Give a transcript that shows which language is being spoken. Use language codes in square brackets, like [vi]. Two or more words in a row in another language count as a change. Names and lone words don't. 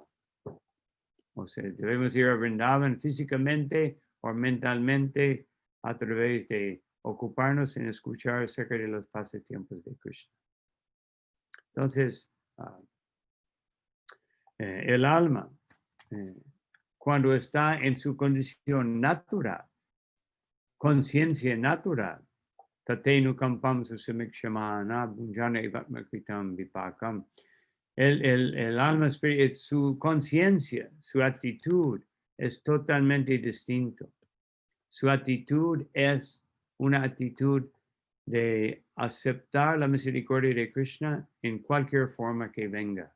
[es] O sea, debemos ir a Vrindavan físicamente o mentalmente a través de ocuparnos en escuchar acerca de los pasatiempos de Krishna. Entonces, el alma, cuando está en su condición natural, conciencia natural, [sa] tatenu kampam susamikshamana bhunjana ivatmakritam vipakam, [es] el alma espiritual, su conciencia, su actitud es totalmente distinto. su actitud es una actitud de aceptar la misericordia de Krishna en cualquier forma que venga.